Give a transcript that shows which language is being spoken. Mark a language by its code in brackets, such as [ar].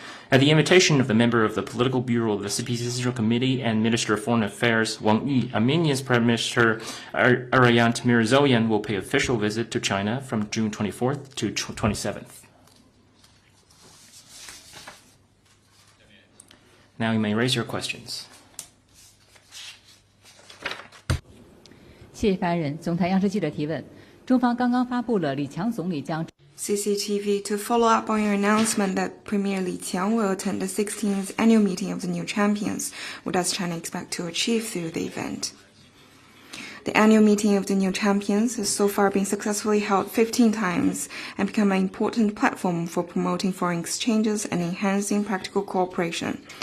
[en] At the invitation of the member of the Political Bureau of the CPC Central Committee and Minister of Foreign Affairs, Wang Yi, Armenia's Prime Minister Arayant Mirzoyan will pay official visit to China from June 24th to 27th. Now you may raise your questions. [zh] 谢谢发言人。总台央视记者提问：中方刚刚发布了李强总理将 [en] CCTV to follow up on your announcement that Premier Li Qiang will attend the 16th annual meeting of the new champions. What does China expect to achieve through the event? The annual meeting of the new champions has so far been successfully held 15 times and become an important platform for promoting foreign exchanges and enhancing practical cooperation.